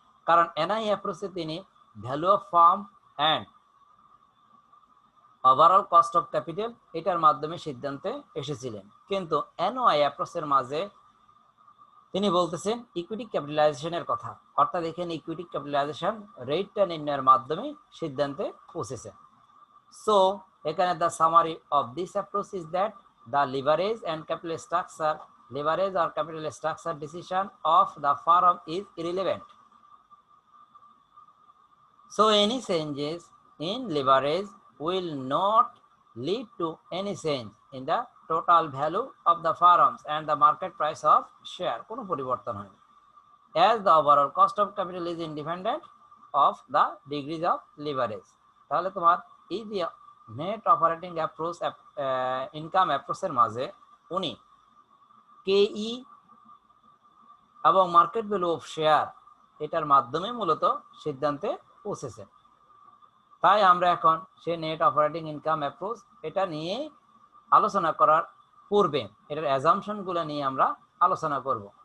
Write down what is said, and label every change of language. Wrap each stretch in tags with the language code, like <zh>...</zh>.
<bn>কারণ NI অ্যাপ্রোচে তিনি value of farm and overall cost of capital এটার মাধ্যমে সিদ্ধান্তে এসেছিলেন, কিন্তু NOI অ্যাপ্রোচের মাঝে তিনি বলতেছেন ইকুইটি ক্যাপিটালাইজেশনের কথা, অর্থাৎ এখানে ইকুইটি ক্যাপিটালাইজেশন রেটটা নির্ণয়ের মাধ্যমে সিদ্ধান্তে পৌঁছেছেন।</bn> <en>So এখানে the summary of this approach is that the leverage and capital structure leverage or capital structure decision of the firm is irrelevant. So any changes in leverage will not lead to any change in the total value of the firms and the market price of share.</en> <bn>কোনো পরিবর্তন হয় না,</bn> <en>as the overall cost of capital is independent of the degrees of leverage.</en> <bn>তাহলে তোমার এই যে net operating approach income অ্যাপ্রোচের মাঝে উনি কেই এবং মার্কেট ভ্যালু অফ শেয়ার এটার মাধ্যমে মূলত সিদ্ধান্তে পৌঁছেছেন। তাই আমরা এখন সে নেট অপারেটিং ইনকাম অ্যাপ্রোচ এটা নিয়ে আলোচনা করার পূর্বে এটার অ্যাজাম্পশনগুলো নিয়ে আমরা আলোচনা করব।</bn>